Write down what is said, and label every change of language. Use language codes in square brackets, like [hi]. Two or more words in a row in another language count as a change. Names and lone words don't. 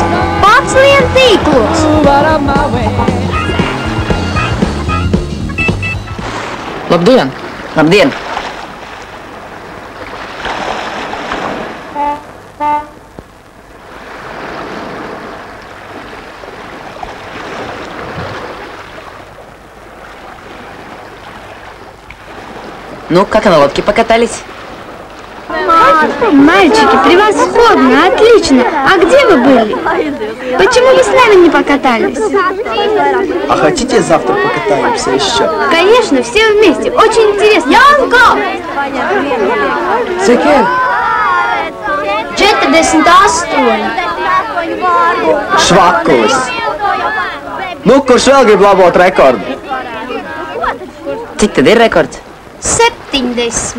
[lv] Pats lien tīklos! Labdien! Labdien! [ru] Ну, как на лодке покатались? Мальчики, превосходно, отлично. А где вы были? Почему вы с нами не покатались? А хотите завтра покатаемся еще? Конечно, все вместе. Очень интересно. Янко! [lv] Cik ir? 48. Švakulis. Nu, kurš vēl grib labot rekordu? Cik tad ir rekords? 70.